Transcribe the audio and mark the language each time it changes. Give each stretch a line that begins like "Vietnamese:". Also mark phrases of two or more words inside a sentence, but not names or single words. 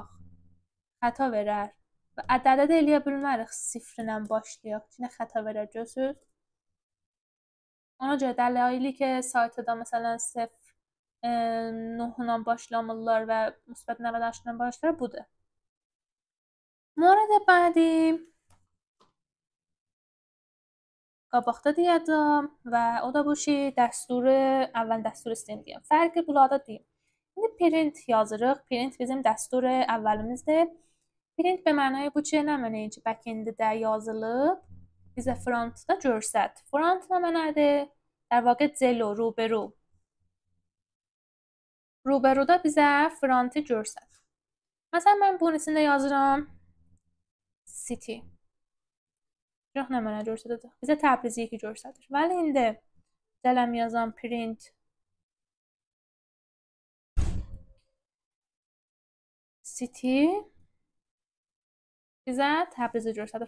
Azerbaijani: Xəta verər. Və ədədə də eləyə bilmərik sıfırla başlayaq. Çünki xəta verər, görürsüz? Ona görə dəlili ki, saytda məsələn 0.9-la başlamırlar və müsbət 98-la başlayır, budur.
Persian: مورد بعدی
Azerbaijani: qabaqda deyəcəm və o da bu ki, əvvəl dəstur istəyim deyəm. Fərqi bunlarda deyim. İndi print yazırıq. Print bizim dəstur əvvəlimizdir. Print be mənaya bu ki, nə mənəyə ki, back-enddə yazılıb, bizə frontda görsət. Front nə mənədir?
Persian: در واقع جلو، روبرو.
Azerbaijani: روبروda bizə frontu görsət. Məsələn, mən bunun içində yazıram city. Yox, nə mənə görsədəcək? Bizə Təbrizi 2 görsədir. Vəli indi gələm yazam print city bizə Təbrizi görsədir.